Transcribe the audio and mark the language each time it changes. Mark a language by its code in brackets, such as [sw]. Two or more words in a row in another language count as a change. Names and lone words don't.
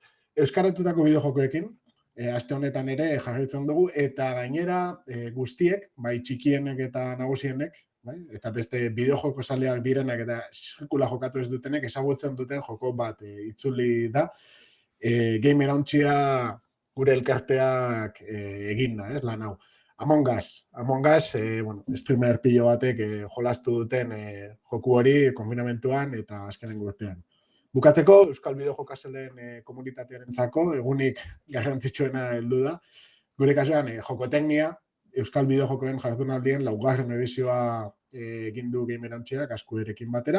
[eu] Euskaratutako bideojokoekin, aste honetan ere jarraitzen dugu, eta gainera guztiek, bai txikienek eta nagusienek, bai, eta beste bideojoko zaleak direnak eta sekula jokatu ez dutenek ezagutzen duten joko bat itzuli da. Gamerauntzia gure elkarteak eginda, lan hau. Among Us, streamer pilo batek jolastu duten joku hori konfinamentuan eta azkenengo urtean. Bukatzeko, Euskal Bideojokazaleen komunitatearentzako egunik garrantzitsuena heldu da. Gure kasuan, Jokoteknia, Euskal Bideojokoen jardunaldien 4. edizioa egin du Gamerauntzia Kaskuerekin batera.